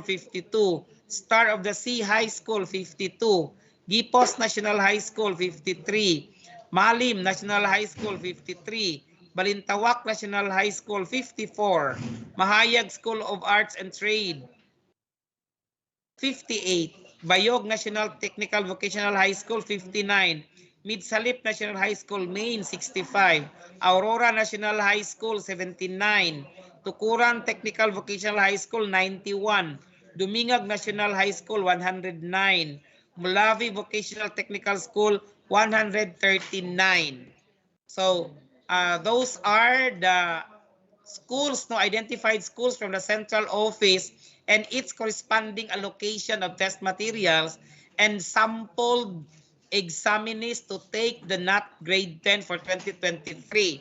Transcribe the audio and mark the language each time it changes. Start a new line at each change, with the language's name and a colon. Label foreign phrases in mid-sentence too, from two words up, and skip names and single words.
English: 52, Star of the Sea High School 52, Gipos National High School 53, Malim National High School 53, Balintawak National High School 54, Mahayag School of Arts and Trade 58, Bayog National Technical Vocational High School 59, Midsalip National High School, Main, 65. Aurora National High School, 79. Tukuran Technical Vocational High School, 91. Dumingag National High School, 109. Mulavi Vocational Technical School, 139. So, those are the schools, no, identified schools from the central office and its corresponding allocation of test materials and sampled examinees to take the NAT grade 10 for 2023.